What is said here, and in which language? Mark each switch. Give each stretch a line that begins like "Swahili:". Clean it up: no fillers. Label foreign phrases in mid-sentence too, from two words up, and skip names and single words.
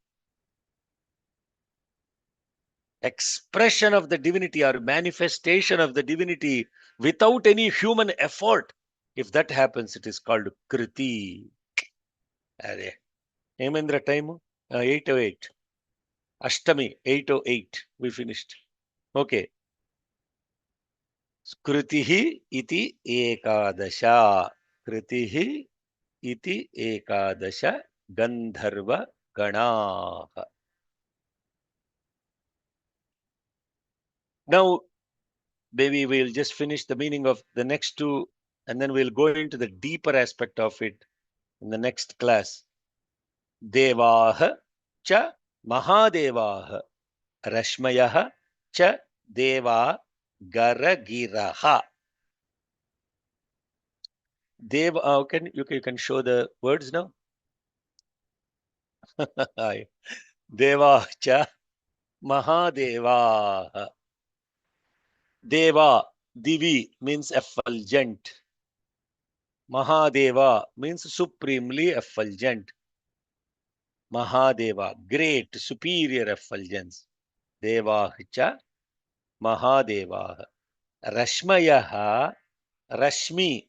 English: Expression of the divinity or manifestation of the divinity without any human effort. If that happens, it is called kriti. Are. Hemendra time? 8:08. Ashtami, 8:08. We finished. Okay.
Sanskrit: Kritihi iti ekadasha. Kritihi iti ekadasha Gandharva Ganaha.
English: Now, maybe we'll just finish the meaning of the next two and then we'll go into the deeper aspect of it in the next class.
Sanskrit: Devaha cha Mahadevaha Rashmayaha cha Deva Garagiraha.
English: Dev, you can show the words now.
Sanskrit: Deva cha Mahadevaha.
English: Deva, Divi means effulgent. Mahadeva means supremely effulgent. Mahadeva, great, superior effulgence.
Sanskrit: Devacha, Mahadeva. Rashmayaha, Rashmi.